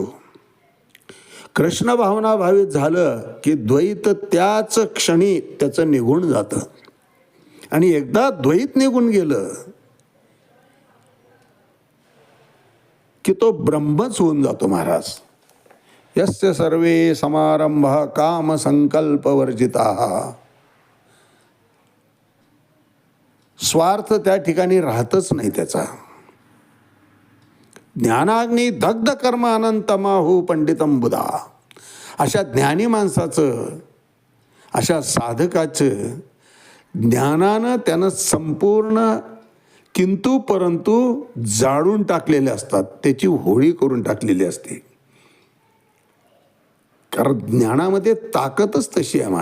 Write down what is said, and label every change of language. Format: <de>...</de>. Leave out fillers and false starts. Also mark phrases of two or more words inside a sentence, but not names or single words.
<mr>कृष्ण भावना भावित झालं की द्वैत त्याच क्षणी त्याचं निघून जातं. आणि एकदा द्वैत निघून गेलं की तो ब्रह्मच होऊन जातो.</mr> <sa>महाराज यस्य सर्वे समारंभा काम संकल्प वर्जिताः.</sa> <mr>स्वार्थ त्या ठिकाणी राहतच नाही त्याचा.</mr> <sa>ज्ञानाग्नी दग्ध कर्म अनंतमाहू पंडितम बुधा.</sa> <mr>अशा ज्ञानी माणसाचं, अशा साधकाचं ज्ञानानं त्यानं संपूर्ण किंतु परंतु जाळून टाकलेले असतात, त्याची होळी करून टाकलेली असते. कारण ज्ञानामध्ये ताकदच तशी आहे.</mr>